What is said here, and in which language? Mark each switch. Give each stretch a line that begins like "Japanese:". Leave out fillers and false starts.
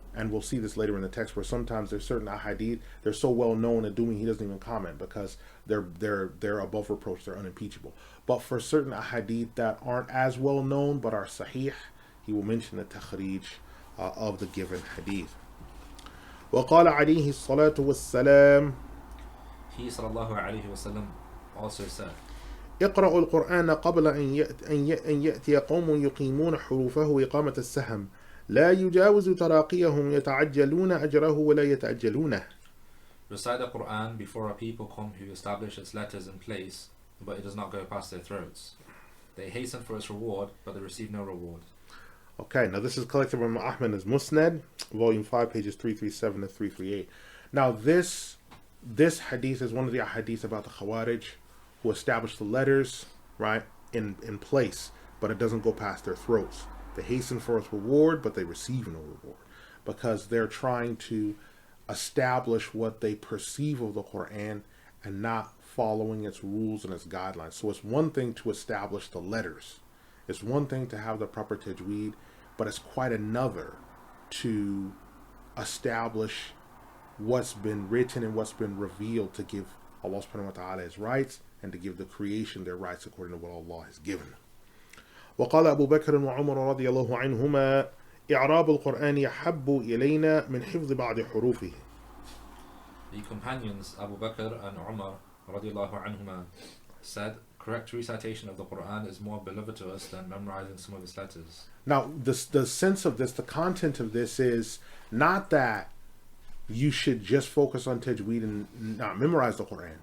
English: And we'll see this later in the text, where sometimes there's certain ahadith, they're so well known that Ad-Dumi, he doesn't even comment because they're above reproach, they're unimpeachable. But for certain ahadith that aren't as well known but are sahih, he will mention the takhrij of the given hadith.
Arabic: وقال عليه الصلاة والسلام,
English: He sallallahu alayhi wa sallam also said,
Arabic: اقرأوا القرآن قبل أن يأتي قوم يقيمون حروفه إقامة السهم لا يجاوز تراقيهم يتعجلون أجره ولا يتأجلونه.
English: Recite the Qur'an before a people come who establish its letters in place, but it does not go past their throats. They hasten for its reward, but they receive no reward. Okay, now this is collected by Ahmad as Musnad, volume 5, pages 337 to 338. Now this hadith is one of the hadiths about the Khawarij, who establish the letters, right, in place, but it doesn't go past their throats. They hasten for its reward, but they receive no reward, because they're trying to establish what they perceive of the Qur'an and not following its rules and its guidelines. So it's one thing to establish the letters. It's one thing to have the proper tajweed, but it's quite another to establish what's been written and what's been revealed, to give Allah subhanahu wa ta'ala his rights and to give the creation their rights according to what Allah has given.
Arabic: وقال أبو بكر وعمر رضي الله عنهما إعراب القرآن يحب إلينا من حفظ بعض حروفه.
English: The companions Abu Bakr and Umar radiallahu anhuma said, correct recitation of the Qur'an is more beloved to us than memorizing some of its letters. Now, the sense of this, the content of this is not that you should just focus on tajweed and not memorize the Qur'an.